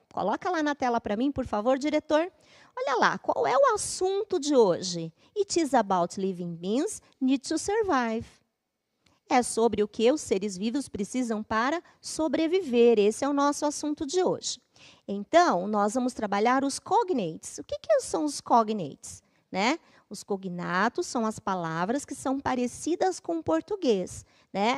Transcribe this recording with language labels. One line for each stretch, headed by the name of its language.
Portuguese: Coloca lá na tela para mim, por favor, diretor. Olha lá, qual é o assunto de hoje?
English: It is about living beings need to survive.
Portuguese: É sobre o que os seres vivos precisam para sobreviver. Esse é o nosso assunto de hoje. Então, nós vamos trabalhar os cognates. O que são os cognates? Né? Os cognatos são as palavras que são parecidas com o português. Né?